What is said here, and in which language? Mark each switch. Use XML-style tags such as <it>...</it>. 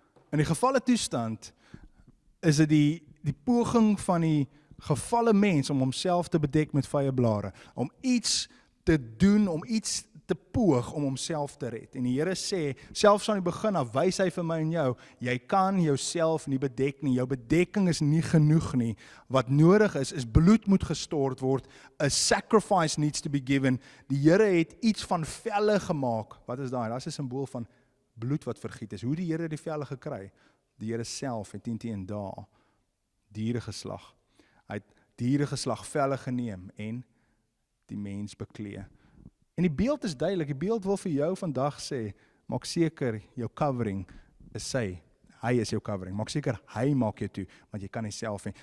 <af>In die gevalle toestand is dit die poging van die gevalle mens om homself te bedek met vyeblare, om iets te doen, om iets te poog om homself te red. En die Here sê, selfs aan die begin af, wys hy vir my en jou, jy kan jouself nie bedek nie, jou bedekking is nie genoeg nie. Wat nodig is bloed moet gestort word,</af> <en>a sacrifice needs to be given.</en> <af>Die Here het iets van velle gemaak. Wat is daai? Dit is 'n simbool van bloed wat vergiet is. Hoe die Here die velle gekry? Die Here self het teen dae diere geslag. Hy het diere geslag, velle geneem en die mens beklee. En die beeld is duidelik, die beeld wil vir jou vandag sê, maak seker jou covering is hy is jou covering, maak seker hy maak jou toe, want jy kan nie self nie.</af>